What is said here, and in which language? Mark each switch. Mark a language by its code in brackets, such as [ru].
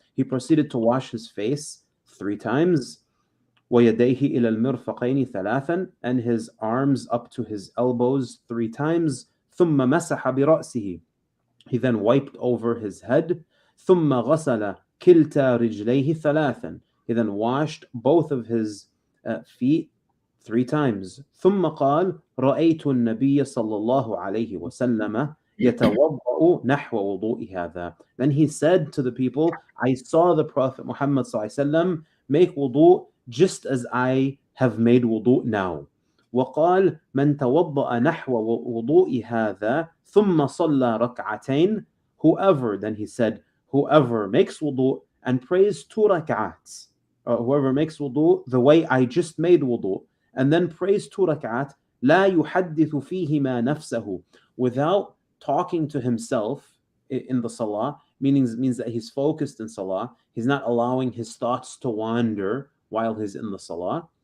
[en] He proceeded to wash his face 3 times. [ar] ويديه إلى المرفقين 3, [en] and his arms up to his elbows 3 times. [ar] ثم مسح برأسه. [en] He then wiped over his head. [ar] ثم غسل كلتا رجليه 3. [en] He then washed both of his feet 3 times. [ar] ثم قال رأيت النبي صلى الله عليه وسلم يتوضأ نحو وضوء هذا. [en] Then he said to the people, I saw the Prophet Muhammad [ar] صلى الله عليه وسلم [en] make wudu just as I have made wudu now. [ar] وقال من توضأ نحو وضوء هذا ثم صلى ركعتين. [en] Whoever, then he said, whoever makes wudu and prays 2 rak'ats, whoever makes wudu the way I just made wudu, and then prays 2 rak'at, [ar] لا يحدث فيهما نفسه, [en] without talking to himself in the salah, means that he's focused in salah, he's not allowing his thoughts to wander while he's in the salah.